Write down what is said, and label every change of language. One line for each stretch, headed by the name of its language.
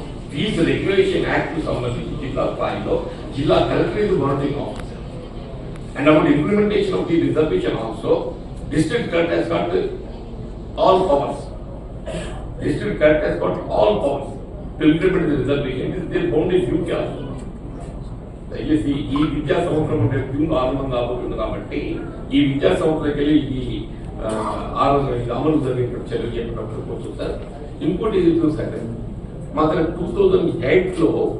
Telugu: Fee regulation act సంబంధించి జిల్లా స్థాయిలో జిల్లా collector
English: Is monitoring officer. And about implementation of the reservation also district collector has got all powers. District collector has got all powers to implement the reservation. This is their boundary duty also.
Telugu: దయచేసి ఈ విద్యా సంవత్సరం June 6 కాబోతుంది కాబట్టి ఈ విద్యా సంవత్సరానికి వెళ్ళి ఈ 6 అమలు జరిగిన చర్యలు చెప్పినప్పుడు సార్. ఇంకోటి ఏది సార్ మాత్రం 2008లో